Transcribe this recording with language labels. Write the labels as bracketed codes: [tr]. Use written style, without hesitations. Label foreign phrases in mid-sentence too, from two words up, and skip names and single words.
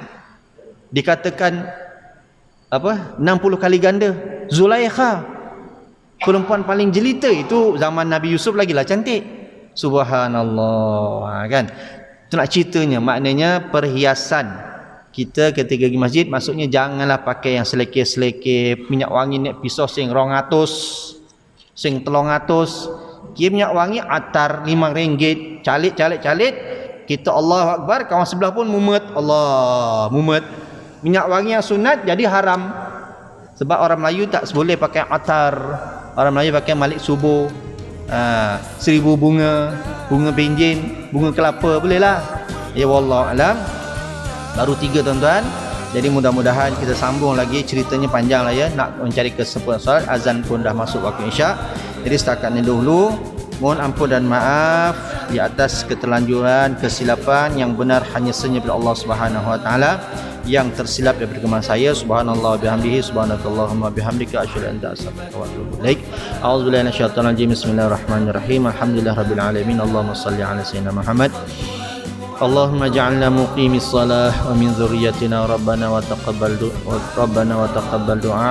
[ms] Dikatakan 60 kali ganda. Zulaikha, perempuan paling jelita. Itu zaman Nabi Yusuf lagi lah cantik. Subhanallah. Kan? Itu nak ceritanya. Maknanya perhiasan kita ketika pergi masjid, maksudnya janganlah pakai yang selekeh-selekeh, minyak wangi [jv] nek pisau sing 200, sing 300. [ms] Dia minyak wangi atar RM5, calit. Kita [ar] الله أكبر, [ms] kawan sebelah pun mumet. Allah, mumet. Minyak wangi yang sunat jadi haram. Sebab orang Melayu tak boleh pakai atar. Orang Melayu pakai malik subuh. 1000 bunga, bunga benjin, bunga kelapa, boleh lah. [ar] يا والله أعلم. [ms] Baru 3 tuan-tuan. Jadi mudah-mudahan kita sambung lagi, ceritanya panjang lah ya. Nak mencari kesempurnaan solat, azan pun dah masuk waktu isyak. Jadi setakat ini dahulu. Mohon ampun dan maaf di atas keterlanjuran, kesilapan. Yang benar hanya senyap dari Allah [ar] سبحانه وتعالى. [ms] Yang tersilap daripada kemana saya. [ar] سبحان الله بحمده، سبحانك اللهم بحمدك، أشهد أن لا إله إلا أنت، أستغفرك وأتوب إليك. أعوذ بالله من الشيطان الرجيم. بسم الله الرحمن الرحيم. الحمد لله رب العالمين. اللهم صل على سيدنا محمد. اللهم اجعلنا مقيمي الصلاة ومن ذريتنا ربنا وتقبل دعاء.